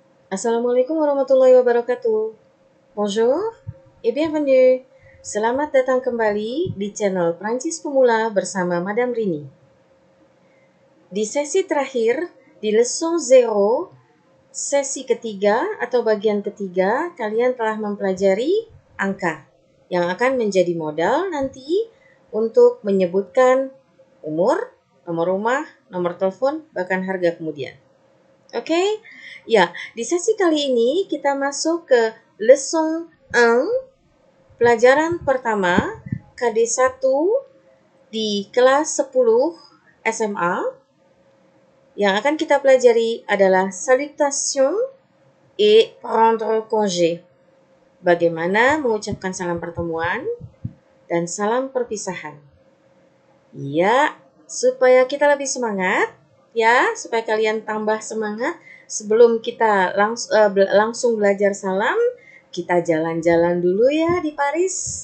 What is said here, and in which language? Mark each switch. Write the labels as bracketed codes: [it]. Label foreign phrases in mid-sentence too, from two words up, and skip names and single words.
[ar] السلام عليكم ورحمة الله وبركاته. [fr] Bonjour et bienvenue. [id] Selamat datang kembali di channel Prancis Pemula bersama Madame Rini. Di sesi terakhir, di leçon 0, sesi ketiga atau bagian ketiga, kalian telah mempelajari angka yang akan menjadi modal nanti untuk menyebutkan umur, nomor rumah, nomor telepon, bahkan harga kemudian. Oke? Ya, di sesi kali ini kita masuk ke leçon 1, pelajaran pertama, KD1 di kelas 10 SMA. Yang akan kita pelajari adalah [fr] salutation et prendre congé. [id] Bagaimana mengucapkan salam pertemuan dan salam perpisahan. Ya, supaya kita lebih semangat, ya, supaya kalian tambah semangat, sebelum kita langsung belajar salam, kita jalan-jalan dulu ya di Paris.